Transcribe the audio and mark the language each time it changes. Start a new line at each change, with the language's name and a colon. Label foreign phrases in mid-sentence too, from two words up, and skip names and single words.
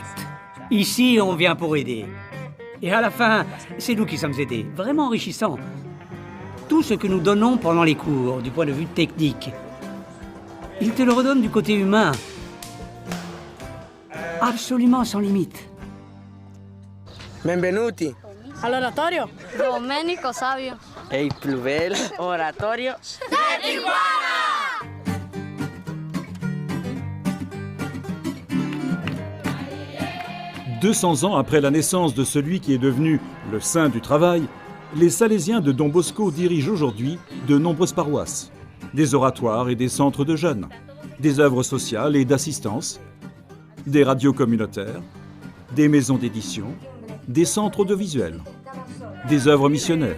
French: Ici, on vient pour aider. Et à la fin, c'est nous qui sommes aidés, vraiment enrichissant. Tout ce que nous donnons pendant les cours, du point de vue technique, il te le redonne du côté humain. Absolument sans limite.
Italian: Benvenuti. All'oratorio. Domenico Savio. E il più bel oratorio.
French: 200 ans après la naissance de celui qui est devenu le saint du travail, les Salésiens de Don Bosco dirigent aujourd'hui de nombreuses paroisses, des oratoires et des centres de jeunes, des œuvres sociales et d'assistance, des radios communautaires, des maisons d'édition, des centres audiovisuels, des œuvres missionnaires.